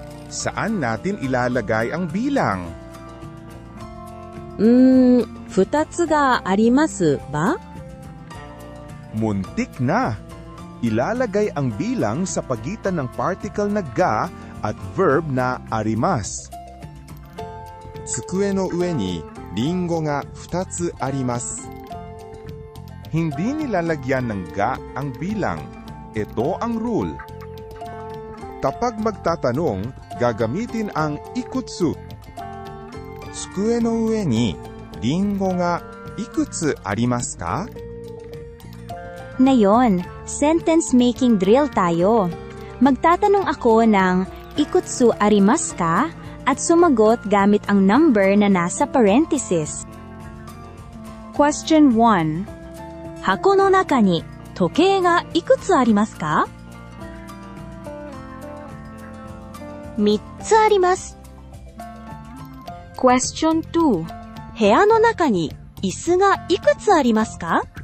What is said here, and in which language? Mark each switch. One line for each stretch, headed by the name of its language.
Filipino: Saan natin ilalagay ang bilang?
Japanese: 2つがあります
Filipino: ba? Muntik na! Ilalagay ang bilang sa pagitan ng particle na ga at verb na arimas.
Japanese: 机の上にリンゴが2つあります.
Filipino: Hindi nilalagyan ng ga ang bilang. Ito ang rule. Kapag magtatanong, gagamitin ang ikutsu.
Japanese: 机の上にリンゴがいくつありますか?
Filipino: Ngayon,
English: sentence making drill
Filipino: tayo. Magtatanong ako ng
Japanese: ikutsu arimasu ka
Filipino: at sumagot gamit ang number na nasa parenthesis.
English: Question 1.
Japanese: 箱の中に時計がいくつありますか? 3つあります。
English: Question 2.
Japanese: 部屋の中に椅子がいくつありますか?